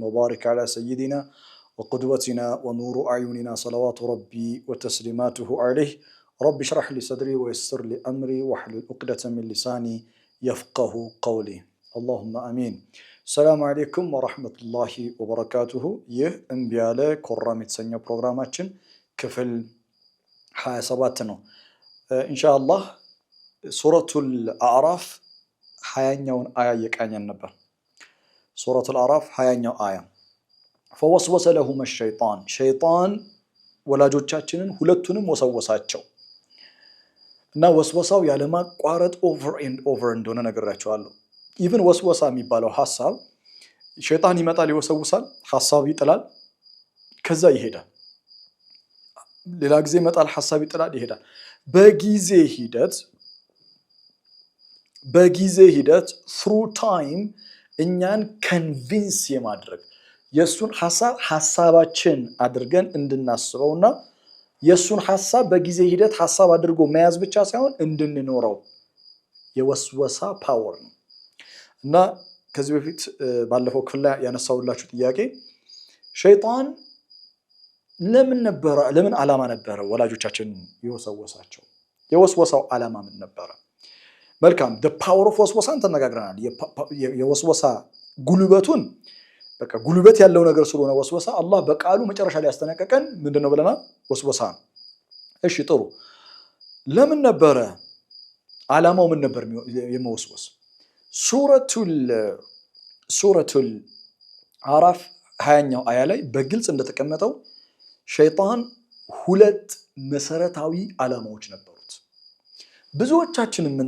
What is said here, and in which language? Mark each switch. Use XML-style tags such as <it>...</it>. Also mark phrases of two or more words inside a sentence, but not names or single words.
<ar>وبارك على سيدنا وقدوتنا ونور أعيننا صلوات ربي وتسليماته عليه رب اشرح لي صدري ويسر لي أمري واحلل عقدة من لساني يفقه قولي اللهم آمين السلام عليكم ورحمة الله وبركاته يه انبياله كرام</ar> <am>የተሰኘው ፕሮግራማችን ክፍል 27 ነው ኢንሻአላህ ሱረቱል አዕራፍ 20ኛውን አያ የቃኘን ነበር ሱረቱል አዕራፍ 20ኛው አያ</am> <ar>فوسوس لهما الشيطان شيطان</ar> <am>ወላጆቻችንን ሁለቱንም ወሰወሳቸው እና ወስወሳው ያለማቋረጥ</am> <en>over and over</en> <am>እንደሆነ ነገራቸዋለሁ ኢቭን ወስወሳ የሚባለው ሐሳብ ሸይጣን ይመጣል ይወሰውሳል ሐሳብ ይጥላል ከዛ ይሄዳል ሌላ ጊዜ ይመጣል ሐሳብ ይጥላል ይሄዳል በጊዜ ሂደት</am> <en>through time</en> <am>እኛን convince የማድረግ የሱን ሐሳባችን አድርገን እንድናስበውና የሱን ሐሳብ በጊዜ ሂደት ሐሳብ አድርጎ መያዝ ብቻ ሳይሆን እንድንኖረው የወስወሳ ፓወር ነው እና ከዚህ በፊት ባለፈው ክፍል ላይ ያነሳውላችሁ ጥያቄ ሸይጣን ለምን ዓላማ ነበረ ወላጆቻችን የወሰወሳቸው የወስወሳው ዓላማ ምን ነበረ መልካም</am> <en>the power of</en> <am>ወስወሳን ተነጋግረናል የወስወሳ ጉልበቱን በቃ ጉልበት ያለው ነገር ስለሆነ ወስወሳ አላህ በቃሉ መጨረሻ ላይ ያስተነቀቀን ምንድነው ብለናል ወስወሳ እሺ ጥሩ ለምን ነበረ ዓላማው ምን ነበር የመወስወስ ሱረቱል አዕራፍ 20ኛው አያ ላይ በግልጽ እንደተቀመጠው ሸይጣን ሁለት መሰረታዊ ዓላማዎች ነበሩት ብዙዎቻችን</am>